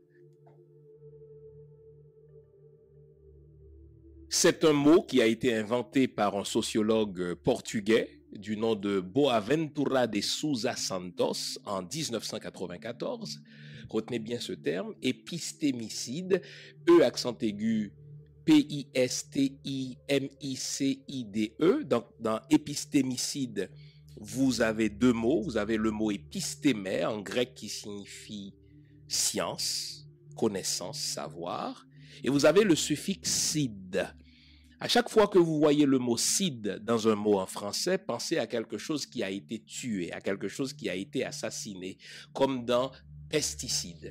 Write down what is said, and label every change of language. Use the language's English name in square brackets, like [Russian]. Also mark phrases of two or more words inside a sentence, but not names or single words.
[French] C'est un mot qui a été inventé par un sociologue portugais du nom de Boaventura de Sousa Santos en 1994. Retenez bien ce terme, épistémicide, E accent aigu, P-I-S-T-I-M-I-C-I-D-E. Donc, dans épistémicide, vous avez deux mots. Vous avez le mot épistémè, en grec, qui signifie science, connaissance, savoir. Et vous avez le suffixe cide. À chaque fois que vous voyez le mot cide dans un mot en français, pensez à quelque chose qui a été tué, à quelque chose qui a été assassiné, comme dans pesticide.